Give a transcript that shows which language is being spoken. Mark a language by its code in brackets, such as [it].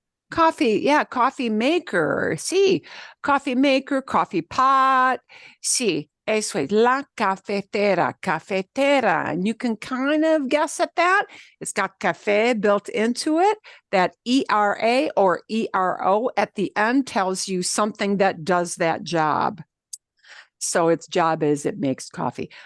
[en] coffee, yeah, coffee maker. Sí, coffee maker, coffee pot. [es] Sí, eso es la cafetera, cafetera. [en] And you can kind of guess at that. It's got cafe built into it. That ERA or ERO at the end tells you something that does that job. So its job is it makes coffee.